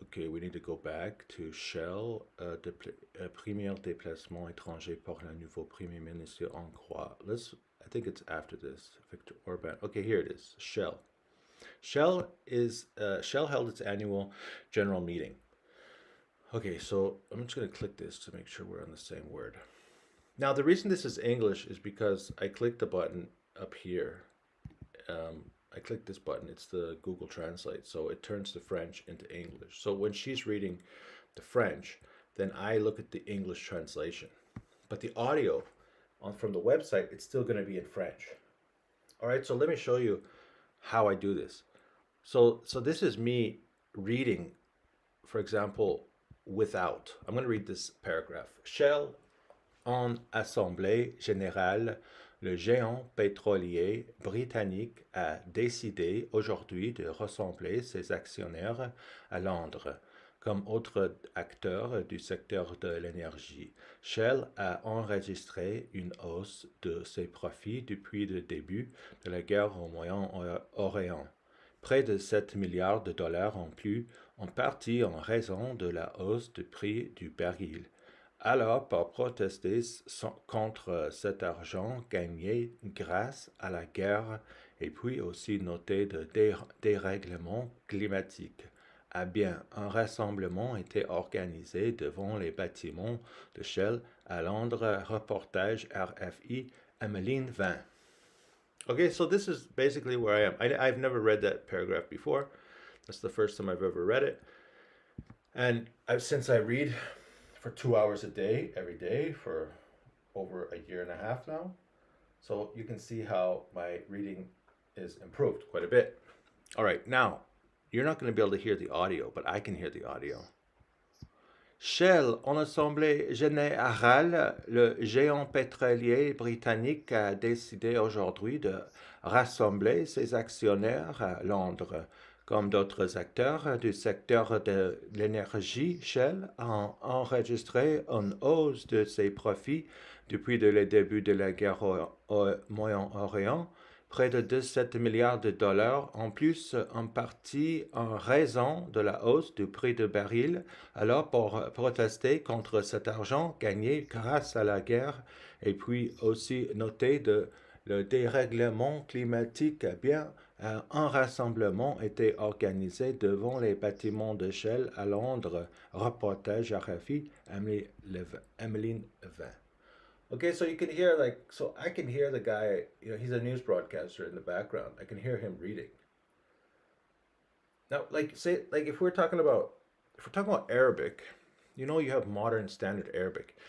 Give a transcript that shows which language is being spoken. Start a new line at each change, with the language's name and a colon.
English: Okay, we need to go back to Shell,
French: premier déplacement étranger par le nouveau Premier ministre hongrois.
English: I think it's after this, Viktor Orban. Okay, here it is, Shell. Shell held its annual general meeting. Okay, so I'm just going to click this to make sure we're on the same word. Now, the reason this is English is because I clicked the button up here. I clicked this button. It's the Google Translate. So it turns the French into English. So when she's reading the French, then I look at the English translation. But the audio from the website, it's still going to be in French. All right, so let me show you how I do this. So this is me reading, for example, without. I'm going to read this paragraph.
French: Shell en assemblée générale, le géant pétrolier britannique a décidé aujourd'hui de rassembler ses actionnaires à Londres. Comme autres acteurs du secteur de l'énergie, Shell a enregistré une hausse de ses profits depuis le début de la guerre au Moyen-Orient. Près de 7 milliards de dollars en plus, en partie en raison de la hausse du prix du baril. Alors, pour protester contre cet argent gagné grâce à la guerre et puis aussi noté de dérèglement climatique, a bien un rassemblement été organisé devant les bâtiments de Shell à Londres, reportage RFI, Emmeline 20.
English: Okay, so this is basically where I am. I've never read that paragraph before. That's the first time I've ever read it. And since I read for 2 hours a day, every day, for over a year and a half now. So you can see how my reading is improved quite a bit. All right, now, you're not going to be able to hear the audio, but I can hear the audio.
French: Shell, en assemblée générale, le géant pétrolier britannique a décidé aujourd'hui de rassembler ses actionnaires à Londres. Comme d'autres acteurs du secteur de l'énergie, Shell a enregistré une hausse de ses profits depuis le début de la guerre au Moyen-Orient, près de 17 milliards de dollars, en plus en partie en raison de la hausse du prix du baril, alors pour protester contre cet argent gagné grâce à la guerre, et puis aussi noter le dérèglement climatique. Bien, un rassemblement était organisé devant les bâtiments de Shell à Londres. Reportage RFI, Emmeline 20.
English: Okay, so you can hear so I can hear the guy, he's a news broadcaster in the background. I can hear him reading. Now, if we're talking about Arabic, you have modern standard Arabic.